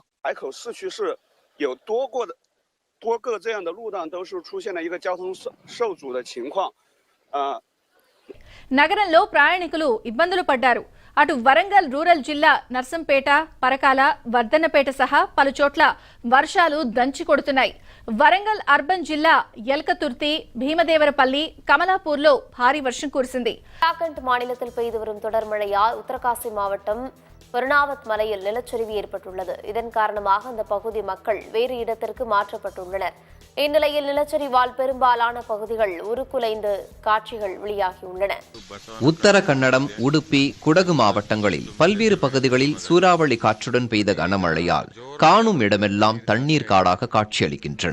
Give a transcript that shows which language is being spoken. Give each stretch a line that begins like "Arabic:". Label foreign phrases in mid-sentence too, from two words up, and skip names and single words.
Chinese: 海口市区是有多个这样的路段都是出现了一个交通受阻的情况。
Telugu: నగరంలో ప్రయాణికులు ఇబ్బందులు పడ్డారు. అటు వరంగల్ రూరల్ జిల్లా నర్సంపేట, పరకాల, వర్ధన్నపేట సహా పలు చోట్ల వర్షాలు దంచి కొడుతున్నాయి. వరంగల్ అర్బన్ జిల్లా ఎల్కతుర్తి, భీమదేవరపల్లి, కమలాపూర్లో భారీ వర్షం కురిసింది.
Tamil: உத்தராகண்ட் மாநிலத்தில் பெய்து வரும் தொடர் மழையால் உத்தரகாசி மாவட்டம் பெருனாவத் மலையில் நிலச்சரிவு ஏற்பட்டுள்ளது. இதன் காரணமாக அந்த பகுதி மக்கள் வேறு இடத்திற்கு மாற்றப்பட்டுள்ளனர். இந்நிலையில் நிலச்சரிவால் பெரும்பாலான பகுதிகள் உருக்குலைந்து காட்சிகள் வெளியாகியுள்ளன. உத்தர கன்னடம், உடுப்பி, குடகு மாவட்டங்களில் பல்வேறு பகுதிகளில் சூறாவளி காற்றுடன் பெய்த கனமழையால் காணும் இடமெல்லாம் தண்ணீர் காடாக காட்சியளிக்கின்றன.